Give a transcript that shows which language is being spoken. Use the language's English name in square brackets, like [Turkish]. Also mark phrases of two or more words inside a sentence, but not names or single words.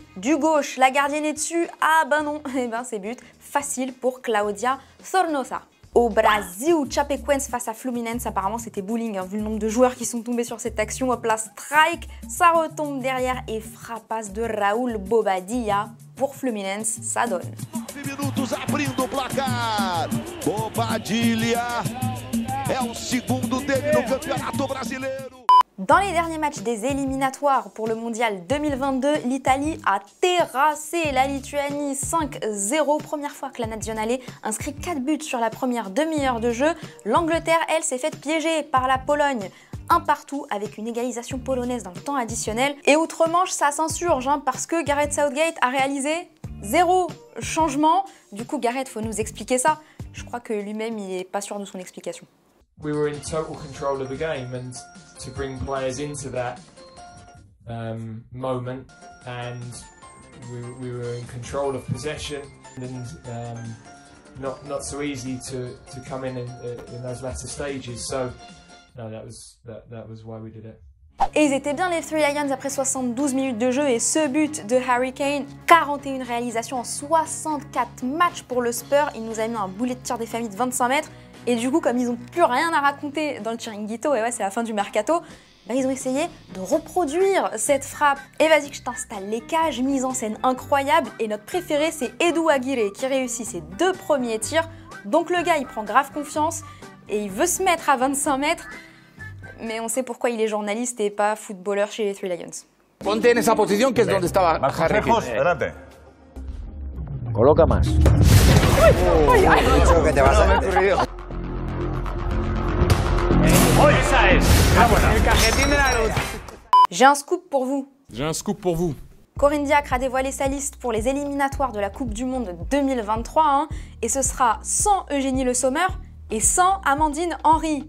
[French] Du gauche, la gardienne est dessus. Ah ben non, eh ben c'est but facile pour Claudia Sornosa. Au Brésil, Chapecoense face à Fluminense, apparemment c'était bowling, vu le nombre de joueurs qui sont tombés sur cette action. Hop là, strike, ça retombe derrière et frappasse de Raúl Bobadilla pour Fluminense, ça donne. [Portuguese] 9 minutos abrindo o placar. Bobadilla é o segundo dele no Campeonato Brasileiro. [French] Dans les derniers matchs des éliminatoires pour le Mondial 2022, l'Italie a terrassé la Lituanie 5-0. Première fois que la Nazionale inscrit 4 buts sur la première demi-heure de jeu. L'Angleterre, elle, s'est faite piéger par la Pologne. 1 partout avec une égalisation polonaise dans le temps additionnel. Et outre-Manche, ça s'insurge parce que Gareth Southgate a réalisé 0 changement. Du coup, Gareth, faut nous expliquer ça. Je crois que lui-même, il n'est pas sûr de son explication. [English] We were in total control of the game, and to bring players into that moment, and we were in control of possession, and not so easy to come in those latter stages. So no, that was why we did it. [French] Et ils étaient bien les Three Lions après 72 minutes de jeu et ce but de Harry Kane, 41 réalisations en 64 matchs pour le Spurs. Il nous a mis un boulet de tir des familles de 25 mètres. Et du coup, comme ils n'ont plus rien à raconter dans le Chiringuito, et ouais, c'est la fin du mercato, bah, ils ont essayé de reproduire cette frappe. Et vas-y que je t'installe les cages, mise en scène incroyable. Et notre préféré, c'est Edu Aguirre qui réussit ses 2 premiers tirs. Donc le gars, il prend grave confiance et il veut se mettre à 25 mètres. Mais on sait pourquoi il est journaliste et pas footballeur chez les Three Lions. [Spanish] Ponte en esa posición que es donde estaba Harry Kane. Adelante. Coloca más. [French] J'ai un scoop pour vous. J'ai un scoop pour vous. Corinne Diacre a dévoilé sa liste pour les éliminatoires de la Coupe du Monde 2023 et ce sera sans Eugénie Le Sommer et sans Amandine Henry.